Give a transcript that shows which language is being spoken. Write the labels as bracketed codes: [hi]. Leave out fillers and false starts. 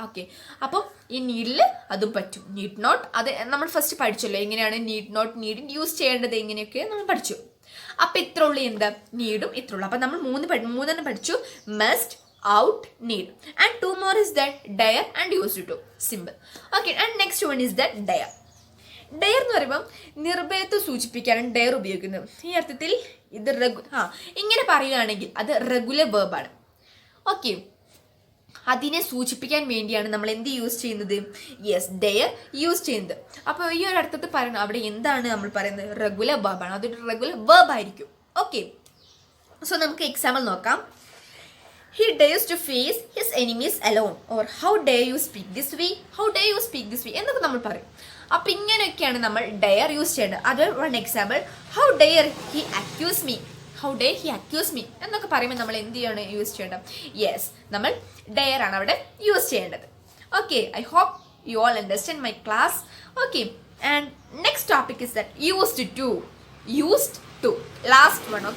[ml] Okay, അപ്പം ഈ needle അതും പറ്റും. നീഡ് നോട്ട് അത് നമ്മൾ ഫസ്റ്റ് പഠിച്ചല്ലോ, എങ്ങനെയാണ് നീഡ് നോട്ട് നീഡ് യൂസ് ചെയ്യേണ്ടത്, എങ്ങനെയൊക്കെ നമ്മൾ പഠിച്ചു. അപ്പം ഇത്ര ഉള്ളൂ എന്താ? നീഡും ഇത്ര ഉള്ളൂ. അപ്പം നമ്മൾ മൂന്നെണ്ണം പഠിച്ചു, [en] Must, ought, need, and 2 more is that dare and used to. Simple. Okay, and next one is that dare. [ml] Dare എന്ന് പറയുമ്പം നിർഭയത്വം സൂചിപ്പിക്കാനാണ് ഡെയർ ഉപയോഗിക്കുന്നത്. ഈ അർത്ഥത്തിൽ ഇത് ഇങ്ങനെ പറയുകയാണെങ്കിൽ അത് റെഗുലർ വേർബാണ്. ഓക്കെ, അതിനെ സൂചിപ്പിക്കാൻ വേണ്ടിയാണ് നമ്മൾ എന്ത് യൂസ് ചെയ്യുന്നത്? യെസ്, ഡെയർ യൂസ് ചെയ്യുന്നത്. അപ്പോൾ ഈ ഒരു അർത്ഥത്തിൽ പറയുന്നത് അവിടെ എന്താണ് നമ്മൾ പറയുന്നത്? റെഗുലർ വേർബാണ്. അതൊരു റെഗുലർ വേർബ് ആയിരിക്കും. ഓക്കെ, സോ നമുക്ക് എക്സാമ്പിൾ നോക്കാം. [en] He dares to face his enemies alone, or how dare you speak this way, how dare you speak this way [ml] എന്നൊക്കെ നമ്മൾ പറയും. അപ്പം ഇങ്ങനെയൊക്കെയാണ് നമ്മൾ ഡെയർ യൂസ് ചെയ്യേണ്ടത്. അത് one example, [en] how dare he accuse me, [ml] how dare he accuse me എന്നൊക്കെ പറയുമ്പോൾ നമ്മൾ എന്ത് ചെയ്യാണ് യൂസ് ചെയ്യേണ്ടത്? യെസ്, നമ്മൾ ഡെയർ ആണ് അവിടെ യൂസ് ചെയ്യേണ്ടത്. Okay, [en] I hope you all understand my class. Okay, and next topic is that used to last one.